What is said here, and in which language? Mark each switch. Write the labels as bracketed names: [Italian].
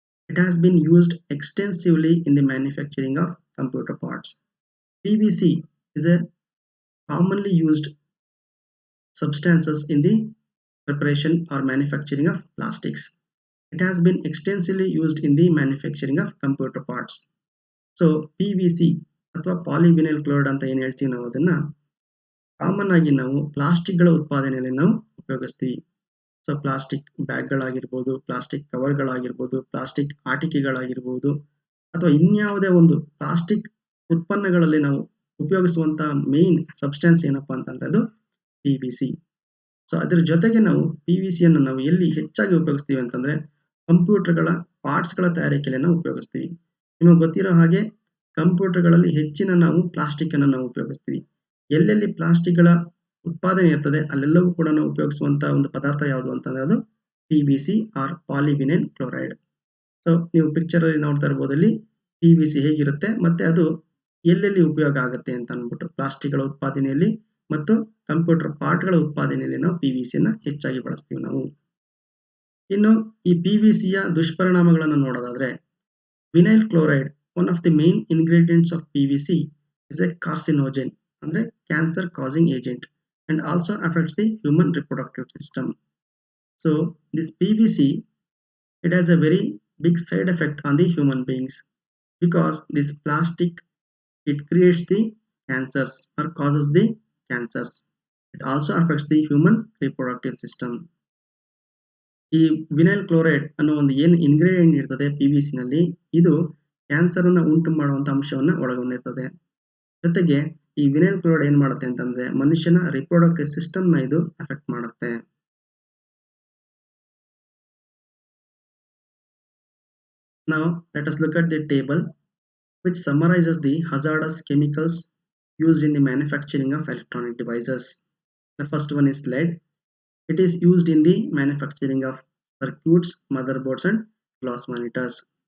[English] It has been used extensively in the manufacturing of computer parts. PVC is a commonly used substances in the preparation or manufacturing of plastics. It has been extensively used in the manufacturing of computer parts. [Kannada] So PVC ಅಥವಾ polyvinyl chloride ಅಂತ ಏನು ಹೇಳ್ತೀವಿ ನಾವು, ಅದನ್ನ common ಆಗಿ ನಾವು ಪ್ಲಾಸ್ಟಿಕ್ಗಳ ಉತ್ಪಾದನೆಯಲ್ಲಿ ನಾವು ಉಪಯೋಗಿಸ್ತೀವಿ. ಸೊ ಪ್ಲಾಸ್ಟಿಕ್ ಬ್ಯಾಗ್ಗಳಾಗಿರ್ಬೋದು, ಪ್ಲಾಸ್ಟಿಕ್ ಕವರ್ಗಳಾಗಿರ್ಬೋದು, ಪ್ಲಾಸ್ಟಿಕ್ ಆಟಿಕೆಗಳಾಗಿರ್ಬೋದು, ಅಥವಾ ಇನ್ಯಾವುದೇ ಒಂದು ಪ್ಲಾಸ್ಟಿಕ್ ಉತ್ಪನ್ನಗಳಲ್ಲಿ ನಾವು ಉಪಯೋಗಿಸುವಂತಹ ಮೇನ್ ಸಬ್ಸ್ಟೆನ್ಸ್ ಏನಪ್ಪಾ ಅಂತಂದ್ರೆ ಅದು PVC. ಸೊ ಅದರ ಜೊತೆಗೆ ನಾವು PVC ಅನ್ನು ನಾವು ಎಲ್ಲಿ ಹೆಚ್ಚಾಗಿ ಉಪಯೋಗಿಸ್ತೀವಿ ಅಂತಂದ್ರೆ ಕಂಪ್ಯೂಟರ್ಗಳ ಪಾರ್ಟ್ಸ್ಗಳ ತಯಾರಿಕೆಯಲ್ಲಿ ನಾವು ಉಪಯೋಗಿಸ್ತೀವಿ. ನಿಮಗೆ ಗೊತ್ತಿರೋ ಹಾಗೆ ಕಂಪ್ಯೂಟರ್ಗಳಲ್ಲಿ ಹೆಚ್ಚಿನ ನಾವು ಪ್ಲಾಸ್ಟಿಕ್ ಅನ್ನು ನಾವು ಉಪಯೋಗಿಸ್ತೀವಿ. ಎಲ್ಲೆಲ್ಲಿ ಪ್ಲಾಸ್ಟಿಕ್ಗಳ ಉತ್ಪಾದನೆ ಇರ್ತದೆ ಅಲ್ಲೆಲ್ಲವೂ ಕೂಡ ನಾವು ಉಪಯೋಗಿಸುವಂತಹ ಒಂದು ಪದಾರ್ಥ ಯಾವುದು ಅಂತಂದ್ರೆ ಅದು PVC R polyvinyl chloride. So ನೀವು ಪಿಕ್ಚರ್ ಅಲ್ಲಿ ನೋಡ್ತಾ ಇರಬಹುದು, ಅಲ್ಲಿ PVC ಹೇಗಿರುತ್ತೆ ಮತ್ತೆ ಅದು ಎಲ್ಲೆಲ್ಲಿ ಉಪಯೋಗ ಆಗುತ್ತೆ ಅಂತ ಅಂದ್ಬಿಟ್ಟು ಪ್ಲಾಸ್ಟಿಕ್ಗಳ ಉತ್ಪಾದನೆಯಲ್ಲಿ ಮತ್ತು ಕಂಪ್ಯೂಟರ್ ಪಾರ್ಟ್ಗಳ ಉತ್ಪಾದನೆಯಲ್ಲಿ ನಾವು PVC ಅನ್ನ ಹೆಚ್ಚಾಗಿ ಬಳಸ್ತೀವಿ ನಾವು. ಇನ್ನು ಈ PVC ಯ ದುಷ್ಪರಿಣಾಮಗಳನ್ನು ನೋಡೋದಾದ್ರೆ, [English] vinyl chloride, one of the main ingredients of PVC, is a carcinogen, [Kannada] ಅಂದ್ರೆ [English] cancer causing agent, and also affects the human reproductive system. So this PVC, it has a very big side effect on the human beings because this plastic, it creates the cancers or causes the cancers. It also affects the human reproductive system. [Kannada] ಈ vinyl chloride ಅನ್ನೋ ಒಂದು ಏನು ingredient ಇರ್ತದೆ PVC ನಲ್ಲಿ, ಇದು cancer ಅನ್ನು ಉಂಟು ಮಾಡುವಂತ ಅಂಶವನ್ನ ಒಳಗೊಂಡಿರ್ತದೆ. ಜೊತೆಗೆ ಈ ವಿನೈಲ್ ಕ್ಲೋರೈಡ್ ಏನ್ ಮಾಡುತ್ತೆ ಅಂತಂದ್ರೆ ಮನುಷ್ಯನ ರಿಪ್ರೊಡಕ್ಟಿವ್ ಸಿಸ್ಟಮ್ ನ ಇದು ಅಫೆಕ್ಟ್ ಮಾಡುತ್ತೆ. [English] Now let us look at the table which summarizes the hazardous chemicals used in the manufacturing of electronic devices. The first one is lead. It is used in the manufacturing of circuits, motherboards and glass monitors.